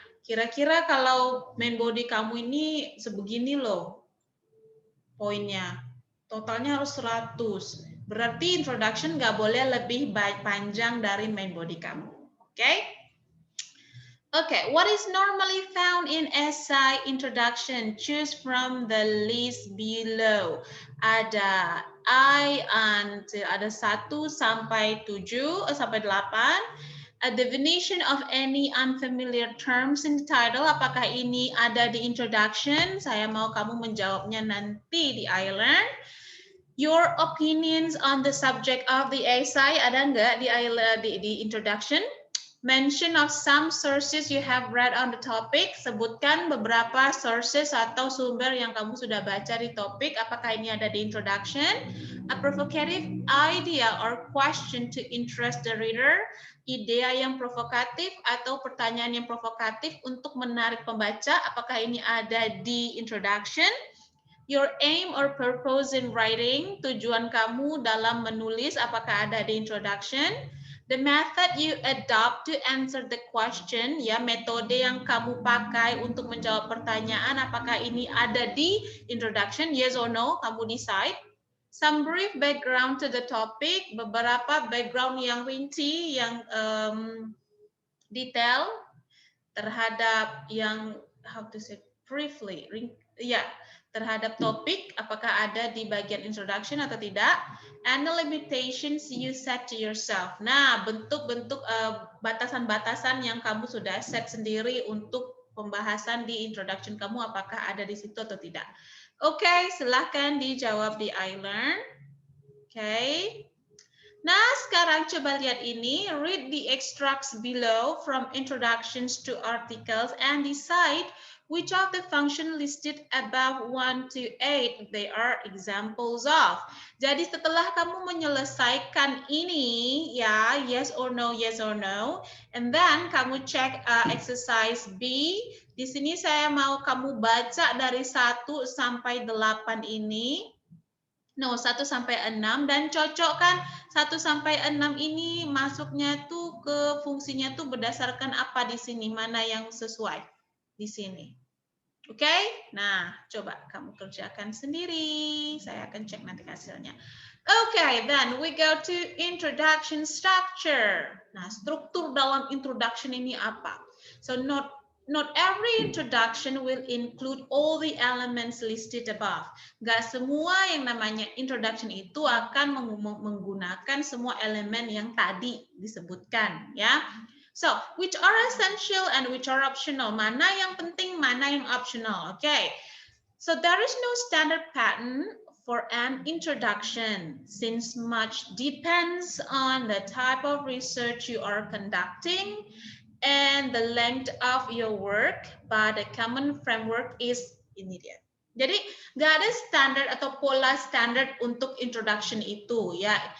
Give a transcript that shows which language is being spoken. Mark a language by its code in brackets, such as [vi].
[id] Kira-kira kalau main body kamu ini sebegini loh poinnya, totalnya harus 100. Berarti introduction nggak boleh lebih panjang dari main body kamu. Oke? [en] Okay, what is normally found in essay introduction? Choose from the list below. [id] Ada I and ada 1 sampai 7 sampai 8. [en] A definition of any unfamiliar terms in the title. [id] Apakah ini ada di introduction? Saya mau kamu menjawabnya nanti di I Learn. [en] Your opinions on the subject of the essay [id] ada nggak di introduction? [en] Mention of some sources you have read on the topic. [id] Sebutkan beberapa sources atau sumber yang kamu sudah baca di topik. Apakah ini ada di introduction? [en] A provocative idea or question to interest the reader. [id] Ide yang provokatif atau pertanyaan yang provokatif untuk menarik pembaca. Apakah ini ada di introduction? [en] Your aim or purpose in writing. [id] Tujuan kamu dalam menulis. Apakah ada di introduction? [en] The method you adopt to answer the question, [id] ya metode yang kamu pakai untuk menjawab pertanyaan, apakah ini ada di introduction, [en] yes or no, [id] kamu decide. [en] Some brief background to the topic, [id] beberapa background yang rinci, yang detail terhadap yang [en] how to say briefly, [id] ya, terhadap topik, apakah ada di bagian introduction atau tidak, [en] and the limitations you set to yourself. [id] Nah, bentuk-bentuk batasan-batasan yang kamu sudah set sendiri untuk pembahasan di introduction kamu, apakah ada di situ atau tidak. Oke, silahkan dijawab di iLearn. Oke. Nah, sekarang coba lihat ini. [en] Read the extracts below from introductions to articles and decide which of the function listed above 1 to 8 they are examples of. [id] Jadi setelah kamu menyelesaikan ini, ya, [en] yes or no, and then [id] kamu cek exercise B. Di sini saya mau kamu baca dari 1 sampai 8 ini. No, 1 sampai 6 dan cocokkan 1 sampai 6 ini masuknya tuh ke fungsinya tuh berdasarkan apa di sini, mana yang sesuai di sini. Oke? Nah, coba kamu kerjakan sendiri. Saya akan cek nanti hasilnya. [en] Okay, then we go to introduction structure. [id] Nah, struktur dalam introduction ini apa? [en] So not every introduction will include all the elements listed above. [id] Gak semua yang namanya introduction itu akan menggunakan semua elemen yang tadi disebutkan, ya. [en] So, which are essential and which are optional? [id] Mana yang penting, mana yang optional? [en] Okay. So there is no standard pattern for an introduction, since much depends on the type of research you are conducting and the length of your work, but a common framework is immediate. [id] Jadi nggak ada standar atau pola standar untuk introduction itu, ya.